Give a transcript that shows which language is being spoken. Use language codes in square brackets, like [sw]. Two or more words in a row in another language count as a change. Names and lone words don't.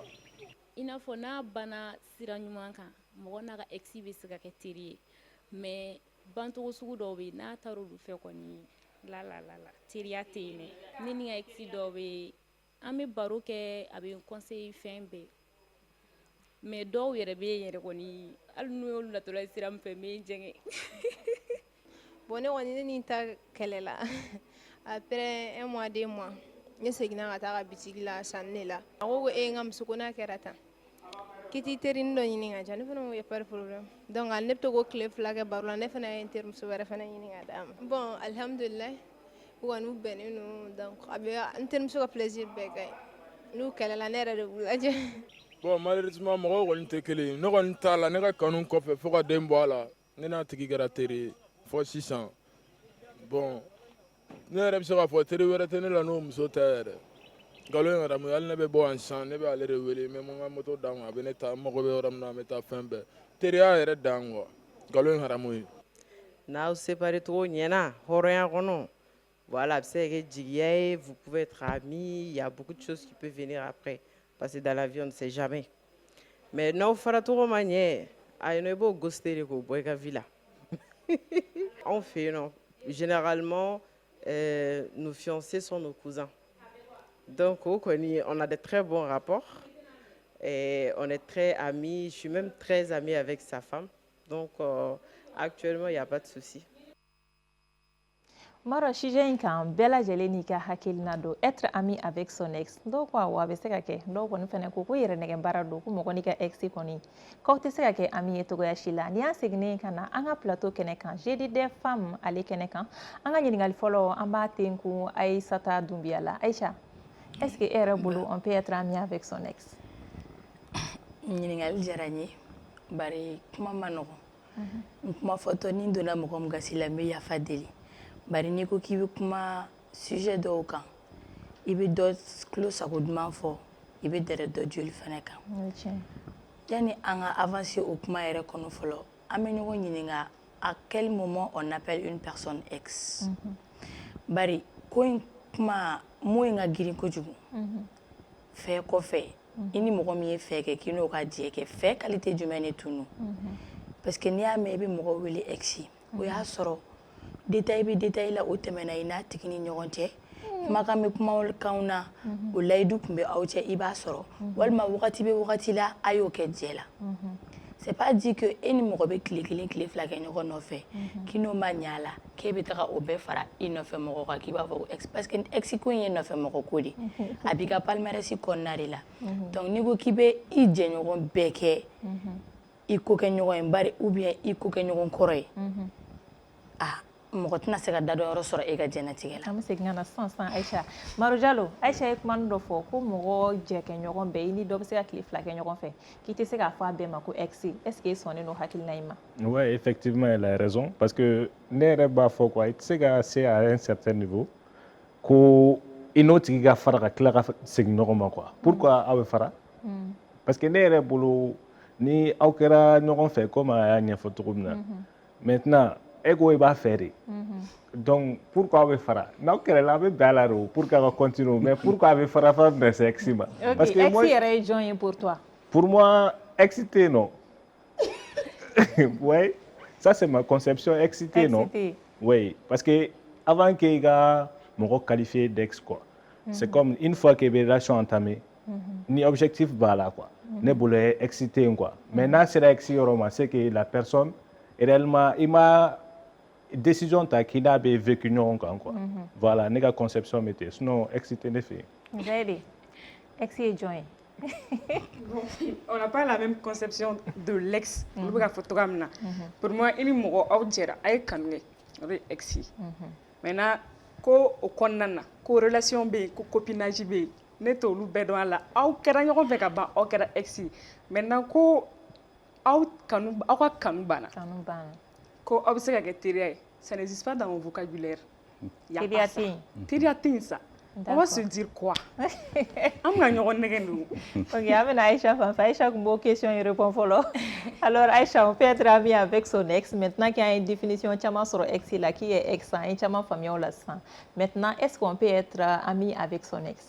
[bm] I n'a fɔ n'a banna sira ɲuman kan mɔgɔ n'a ka ex bɛ se ka kɛ teri ye mais bantogo sugu dɔw bɛ yen n'a taara olu fɛ kɔni la teriya tɛ yen dɛ ne ni ka ex dɔw bɛ yen an bɛ baro kɛ a bɛ n conseiller fɛn bɛɛ mais dɔw yɛrɛ bɛ yen yɛrɛ kɔni hali n'u y'olu natɔla sira min fɛ n bɛ n jɛngɛ. Bon ne kɔni ne ni n ta kɛlɛ la [fr] après un mois 2 mois [bm] ne seginna ka taa ka bitigi la sanni de la a ko ko n ka muso ko n'a kɛra tan k'i t'i terinin dɔ ɲini ka diya ne fana ko [fr] y a pas de problème [bm] donc ale ne bɛ to k'o tile 2 kɛ baro la ne fana ye n terimuso wɛrɛ fana ɲini ka d'a ma bon alhamdulilayi u kɔni u bɛnnen don donc a bɛ n terimuso ka plaisir bɛɛ ka ɲi n'u kɛlɛla ne yɛrɛ de b'u lajɛ. Bon malheureusement mɔgɔw kɔni tɛ kelen ye ne kɔni t'a la ne ka kanu kɔfɛ fo ka den bɔ a la ne n'a tigi kɛra teri ye fɔ sisan bon ne yɛrɛ bɛ se k'a fɔ teri wɛrɛ tɛ ne la n'o muso tɛ yɛrɛ nkalon in yɛrɛ mun hali ne bɛ bɔ yan sisan ne bɛ ale de wele n bɛ n ka moto d'a ma a bɛ ne ta n mago bɛ yɔrɔ min na an bɛ taa fɛn bɛɛ teriya yɛrɛ dan quoi nkalon in haramu ye. N'aw séparé cogo ɲɛna hɔrɔnya kɔnɔ voilà a bɛ se ka kɛ jigiya ye [fr] vous pouvez être amis il y a beaucoup de choses qui peuvent venir après parce que dans la vie on ne sait jamais [bm] mais n'aw fara cogo ma ɲɛ a ye nɔ i b'o goster de k'o bɔ i ka vie la anw fɛ yen nɔ [fr] généralement nos fiancés sont nos cousins donc au kɔni on a de très bons rapports et on est très amis je suis même très amie avec sa femme donc actuellement il y a pas de souci. [bm] Maro sujet in kan bɛɛ lajɛlen n'i ka hakilina don [fr] être ami avec son ex [bm] dɔw ko awɔ a bɛ se ka kɛ dɔw kɔni fɛnɛ ko yɛrɛ nɛgɛ baara don ko mɔgɔ n'i ka ex kɔni k'aw tɛ se ka kɛ ami ye togoya si la ni y'an seginnen ka na an ka plateau kɛnɛ kan [fr] jeudi des femmes [bm] ale kɛnɛ kan an ka ɲininkali fɔlɔ an b'a ten kun Aïssata Doumbia la Aïcha [fr] est ce que [bm] e yɛrɛ bolo [fr] on peut être ami avec son ex? [bm] Ɲininkali diyara n ye bari kuma ma nɔgɔn n kuma fɔtɔ ni n donna mɔgɔ min gasi la n bɛ yafa deli bari n'i ko k'i bɛ kuma sujet dɔw kan i bɛ dɔ tulo sago duman fɔ i bɛ dɛrɛ dɔ joli fana kan yanni an ka avancer o kuma yɛrɛ kɔnɔ fɔlɔ an bɛ ɲɔgɔn ɲininka [fr] à quel moment on appelle une personne ex [bm] bari ko in kuma mun in ka girin kojugu fɛ kɔfɛ i ni mɔgɔ min ye fɛ kɛ k'i n'o ka jɛ kɛ fɛ qualité jumɛn de tunu [fr] parce que [bm] n'i y'a mɛn i bɛ mɔgɔ wele ex o y'a sɔrɔ détail bɛ détail la o tɛmɛna i n'a tigi ni ɲɔgɔn cɛ kumakan bɛ kumakanw na o layidu tun bɛ aw cɛ i b'a sɔrɔ walima wagati bɛ wagati la a y'o kɛ jɛ la [fr] c'est pas dit que [bm] e ni mɔgɔ bɛ tile kelen tile fila kɛ ɲɔgɔn nɔfɛ k'i n'o ma ɲɛ a la k'e bɛ taga o bɛɛ fara i nɔfɛ mɔgɔ kan k'i b'a fɔ ko [fr] parce que [bm] ex ko in ye nɔfɛ mɔgɔ ko de a b'i ka palmarès kɔnɔna de la donc n'i ko k'i bɛ i jɛɲɔgɔn bɛɛ kɛ i ko kɛ ɲɔgɔn ye bari [fr] ou bien [bm] i ko kɛ ɲɔgɔn kɔrɔ ye mɔgɔ tɛna se ka da dɔ yɔrɔ sɔrɔ e ka jɛnatigɛ la. An bɛ segin ka na sisan Aïcha. Maro Jalo, Aïcha ye kuma dɔ fɔ ko mɔgɔ jɛkɛɲɔgɔn bɛɛ i ni dɔ bɛ se ka tile fila kɛ ɲɔgɔn fɛ k'i tɛ se k'a fɔ a bɛɛ ma ko ex. [fr] Est-ce que [bm] e sɔnnen don hakilina in ma? [fr] Oui, effectivement, elle a raison. Parce que [bm] ne yɛrɛ b'a fɔ quoi, i tɛ se ka se [fr] à un certain niveau [bm] ko i n'o tigi ka fara ka tila ka segin ɲɔgɔn ma quoi. Pourquoi aw bɛ fara? [fr] Parce que [bm] ne yɛrɛ bolo ni aw kɛra ɲɔgɔn fɛ comme a y'a ɲɛfɔ cogo min na. Maintenant e ko i b'a fɛ de. Donc pourquoi aw bɛ fara? N'aw kɛlɛla aw bɛ bɛn a la de pour qu'aw ka continuer. [fr] Mais pourquoi [bm] aw bɛ fara fara bɛn se ex ma? [fr] Parce que [bm] ex yɛrɛ ye jɔn ye [fr] pour toi? Pour moi, [bm] ex tɛ yen nɔ. [fr] Oui, ça c'est ma conception. [bm] Ex tɛ yen nɔ. [fr] Oui, parce que avant que [bm] ka mɔgɔ [fr] qualifié d'ex quoi. C'est comme une fois que bɛ relation entamée. Ni objectif [bm] b'a la [fr] quoi. [bm] Ne bolo ye ex tɛ yen quoi. Mais n'a sera ex yɔrɔ ma, [fr] c'est que la personne réellement il m'a décision ta qu'il a vécu ɲɔgɔn kan quoi. [bm] Voilà, ne ka conception bɛ ten. Sinon ex tɛ ne fɛ yen. Zaydi, ex ye jɔn ye? [fr] On n'a pas la même conception de l'ex. [bm] Olu bɛ ka fɔ cogoya min na. [fr] Pour moi, [bm] i ni mɔgɔ aw jɛra a ye kanu kɛ o de ye ex ye. Maintenant ko o kɔnɔna na ko relation bɛ yen ko copinage bɛ yen ne t'olu bɛɛ dɔn a la aw kɛra ɲɔgɔn fɛ ka ban aw kɛra ex ye. Maintenant ko aw ka kanu banna. Kanu banna. Ko aw bɛ se ka kɛ teriya ye. [fr] Ça n'existe pas dans mon vocabulaire. [bm] Teriya tɛ yen. Teriya tɛ yen sa. [fr] On va se dire quoi? [bm] An bɛna ɲɔgɔn nɛgɛ ninnu. Ok, an bɛna Aïcha fan fɛ. Aïcha tun b'o question in répond fɔlɔ. [fr] Alors Aïcha, on peut être ami avec son ex. Maintenant qu'il y a une définition [bm] caman sɔrɔ [fr] ex la, qui est ex, [bm] an ye caman faamuya o la sisan. [fr] Maintenant, est-ce qu'on peut être ami avec son ex?